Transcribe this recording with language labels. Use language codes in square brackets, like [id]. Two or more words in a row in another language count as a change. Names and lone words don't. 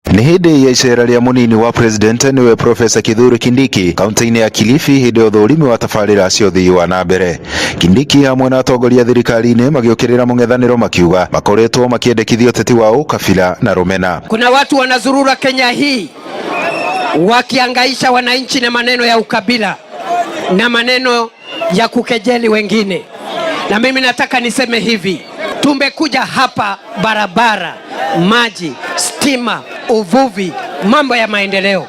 [ki] Ni hindi ya icera ria munini wa president niwe Profesa Kithure Kindiki kaunti-ini ya Kilifi hindi ya uthurimi wa tabarĩra cia ũthii wa na mbere. Kindiki hamwe na atongoria thirikari-ini magiukirira mũng'ethanĩro makiuga makoretwo makiendekithia ũteti wa ukabila na rumena. [sw] Kuna watu wanazurura Kenya hii wakiangaisha wananchi na maneno ya ukabila na maneno ya kukejeli wengine, na mimi nataka niseme hivi: tumekuja hapa barabara, maji, stima, uvuvi, mambo ya maendeleo.